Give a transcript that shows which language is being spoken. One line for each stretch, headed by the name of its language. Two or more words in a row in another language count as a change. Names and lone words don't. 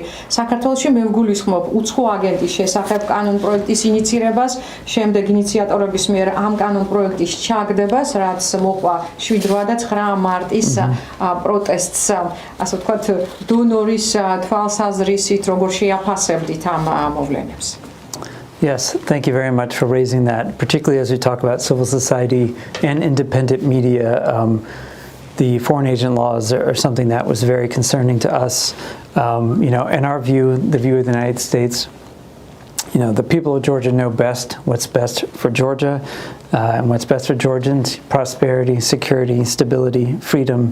Georgian: საქართველოში მე ვგულისხმობ უცხო აგენტის შესახებ კანონ პროექტის ინიცირებას, შემდეგ ინიციატორების მიერ ამ კანონ პროექტის ჩაგდებას, რაც მოყვა 7-9 მარტის პროტესტს, ასე ვთქვათ, დონორის თვალსაზრისით, როგორ შეაფასებდით ამ მოვლენებს.
English: Yes, thank you very much for raising that, particularly as we talk about civil society and independent media. The foreign agent laws are something that was very concerning to us. In our view, the view of the United States, the people of Georgia know best what's best for Georgia and what's best for Georgians: prosperity, security, stability, freedom.